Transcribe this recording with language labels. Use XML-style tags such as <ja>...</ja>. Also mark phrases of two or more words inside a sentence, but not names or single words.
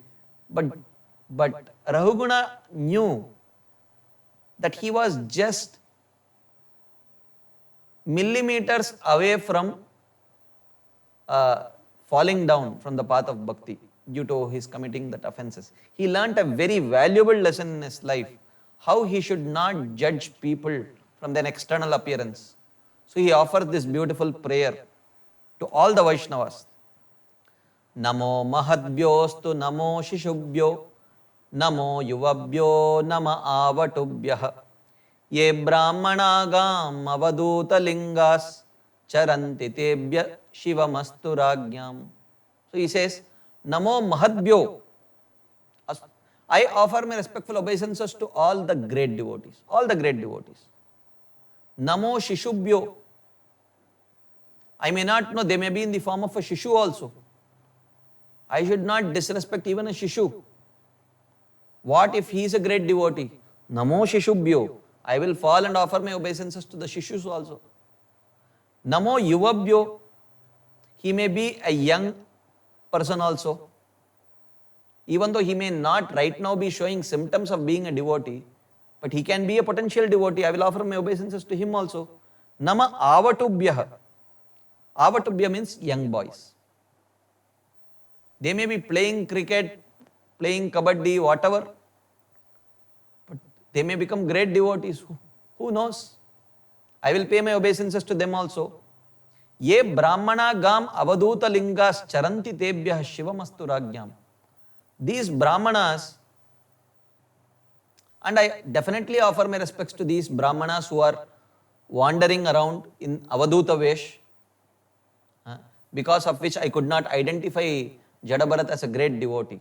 <en>But Rahuguna knew that he was just millimeters away from falling down from the path of bhakti due to his committing that offenses. He learnt a very valuable lesson in his life, how he should not judge people from their external appearance. So he offered this beautiful prayer to all the Vaishnavas.</en> <sa>Namo mahadbhyostu namo shishubhyo namo yuvabhyo nama avatubhyah ye brahmanagam avaduta lingas charanti tebhya shivamastu rajñam.</sa> <en>So he says,</en> <sa>Namo mahadbhyo.</sa> <en>I offer my respectful obeisances to all the great devotees. All the great devotees.</en> <sa>Namo shishubhyo.</sa> <en>I may not know, they may be in the form of a shishu also. I should not disrespect even a shishu. What if he is a great devotee?</en> <sa>Namo shishubhyo.</sa> <en>I will fall and offer my obeisances to the Shishus also.</en> <sa>Namo Yuvabhyo,</sa> <en>he may be a young person also. Even though he may not right now be showing symptoms of being a devotee, but he can be a potential devotee. I will offer my obeisances to him also.</en> <sa>Nama Avatubhyah.</sa> <en>Avatubhya means young boys. They may be playing cricket, playing kabaddi, whatever, but they may become great devotees. Who knows? I will pay my obeisances to them also.</en> <sa>Ye brahmana gam avaduta lingas charanti tebhyah shivamastu rajñam.</sa> <en>These brahmanas, and I definitely offer my respects to these brahmanas who are wandering around in</en> <sa>avaduta vesh,</sa> <en>because of which I could not identify Jadabharat as a great devotee.</en>